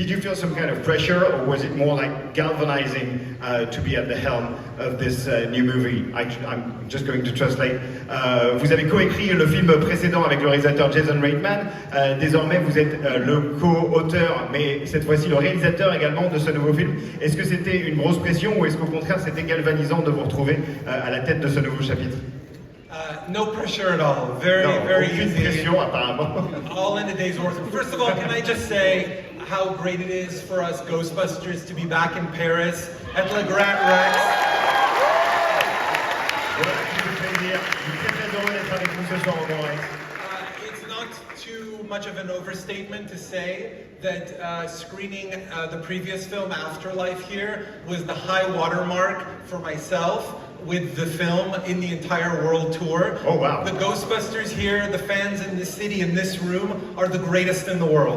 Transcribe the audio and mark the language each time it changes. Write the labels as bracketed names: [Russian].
[English] Did you feel some kind of pressure, or was it more like galvanizing to be at the helm of this new movie? I'm just going to translate. [French] Vous avez coécrit le film précédent avec le réalisateur Jason Reitman. Désormais, vous êtes le co-auteur, mais cette fois-ci le réalisateur également de ce nouveau film. Est-ce que c'était une grosse pression, ou est-ce qu'au contraire c'était galvanisant de vous retrouver à la tête de ce nouveau chapitre? [English] No pressure at all. Very [French] aucune [English] easy. [French] pression apparemment. [English] All in a day's work. First of all, can I just say how great it is for us Ghostbusters to be back in Paris at Le Grand Rex. [French] Voilà, qui me fait dire. Je suis très heureux d'être avec vous ce soir au Grand Rex. [English] It's not too much of an overstatement to say that screening the previous film Afterlife here was the high watermark for myself with the film in the entire world tour. Oh wow. The Ghostbusters here, the fans in this city, in this room, are the greatest in the world.